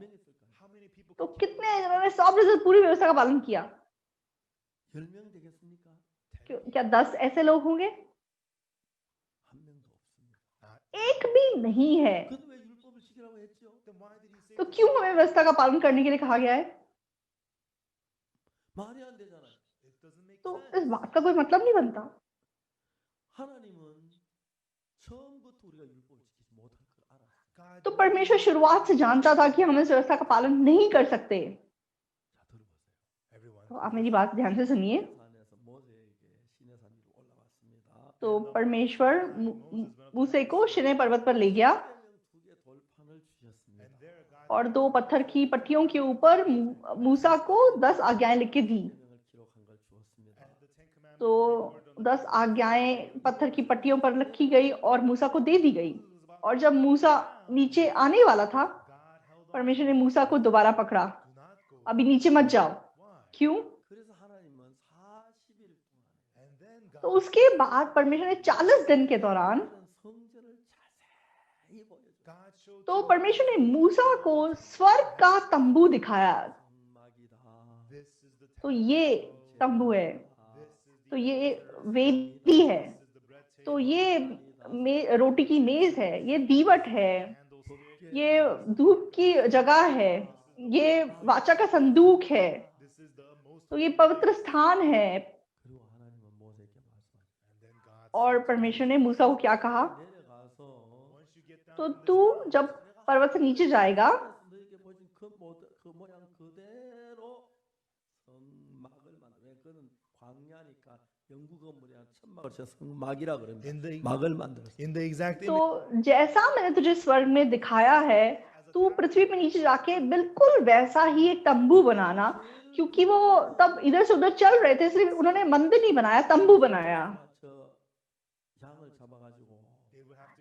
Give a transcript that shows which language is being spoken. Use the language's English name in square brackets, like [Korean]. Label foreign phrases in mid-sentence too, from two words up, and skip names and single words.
[Korean] 몇 명 있을까요? [English] how many people [Hindi] तो [English] can [Hindi] कितने हैं जिन्होंने 100% पूरी व्यवस्था का पालन किया? [Korean] 10명 되겠습니까? [Hindi] क्या 10 ऐसे लोग होंगे? [Korean] 한 명도 없습니다. [Hindi] एक भी नहीं है। [Korean] 그런데 왜 율법을 지키라고 했죠? [English] then why did he say [Hindi] तो क्यों हमें व्यवस्था का पालन करने के लिए कहा गया है? [Korean] 말이 안 되잖아요. [English] it doesn't make [Hindi] तो [English] sense [Hindi] इस बात का कोई मतलब नहीं बनता। [Korean] 하나님은 처음부터 우리가 율법을 지키지 못할 걸 알아요. [English] God [Hindi] तो परमेश्वर शुरुआत से जानता था कि हम इस व्यवस्था का पालन नहीं कर सकते। [Korean] 자, 들어보세요. [English] everyone [Hindi] तो आप मेरी बात ध्यान से सुनिए। [Korean] 산에서 모세에게 시내 산 위로 올라왔습니다. [Hindi] तो परमेश्वर मूसे को शिने पर्वत पर ले गया [Korean] 두개 돌판을 주셨습니다. [English] and there God [Hindi] और 2 पत्थर की पट्टियों के ऊपर मूसा को 10 आज्ञाएं लिख के दी। [Korean] 명을 기록한 걸 주었습니다. [English] and the 10 commandments [Hindi] तो [English] were recorded on [Hindi] 10 आज्ञाएं पत्थर की पट्टियों पर लिखी गई और मूसा को दे दी गई। और जब मूसा नीचे आने वाला था, [English] God held on [Hindi] परमेश्वर ने मूसा को दोबारा पकड़ा, [English] do not go [Hindi] अभी नीचे मत जाओ। [English] why [Hindi] क्यों? [Korean] 그래서 하나님은 40일 동안 [English] and then God [Hindi] तो उसके बाद परमेश्वर ने 40 दिन के दौरान [Korean] 성전을 자세히 보여줘. [English] God showed [Hindi] तो [English] to [Hindi] परमेश्वर ने मूसा को स्वर्ग का तंबू दिखाया। [Korean] 성막이다. [English] this is the [Hindi] तो ये तंबू है, [English] this is [Hindi] तो ये वेदी है, [English] this is the bread table [Hindi] तो ये रोटी की मेज है, ये दीवट है, [English] candlestick [Hindi] ये धूप की जगह है, ये वाचा का संदूक है, [English] this is the most [Hindi] तो ये पवित्र स्थान है। [Korean] 그리고 하나님은 모세에게 말씀하셨다. [English] and then God [Hindi] और परमेश्वर ने मूसा को क्या कहा? [Korean] 내려가서 [English] once you get down [Hindi] तो [English] from this [Hindi] तू जब पर्वत से नीचे जाएगा [Korean] 너에게 보여준 그 모양 그대로 성막을 만들어. 그는 광야니까 영구 건물이 아니라 천막을 쳐서 성막이라 그럽니다. [English] In the [Korean] 막을 만들었어요. [English] in the exact [Hindi] तो [English] image [Hindi] जैसा मैंने तुझे स्वर्ग में दिखाया है, तू पृथ्वी पे नीचे जाके बिल्कुल वैसा ही एक तंबू बनाना, क्योंकि वो तब इधर से उधर चल रहे थे, इसलिए उन्होंने मंदिर नहीं बनाया, तंबू बनाया। [Korean] 저 양을 잡아가지고 [English] they would have to